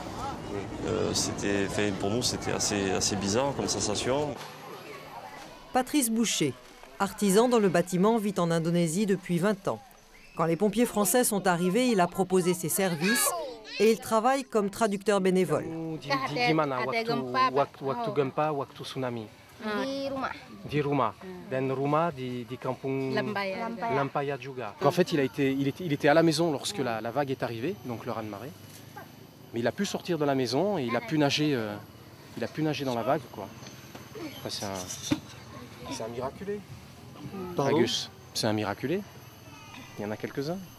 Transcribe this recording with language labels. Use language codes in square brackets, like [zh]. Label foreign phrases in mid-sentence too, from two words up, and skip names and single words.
[fr] Pour nous, c'était assez bizarre comme sensation. Patrice Boucher, artisan dans le bâtiment, vit en Indonésie depuis 20 ans. Quand les pompiers français sont arrivés, il a proposé ses services et il travaille comme traducteur bénévole. [id] Gimana waktu gempa, waktu tsunami? Di rumah. Dan rumah di kampung Lampaya juga. [fr] En fait, il était à la maison lorsque la vague est arrivée, donc le raz-de-marée. Mais il a pu sortir de la maison et il a pu nager dans la vague, quoi. C'est un miraculé. Agus, c'est un miraculé. Il y en a quelques-uns.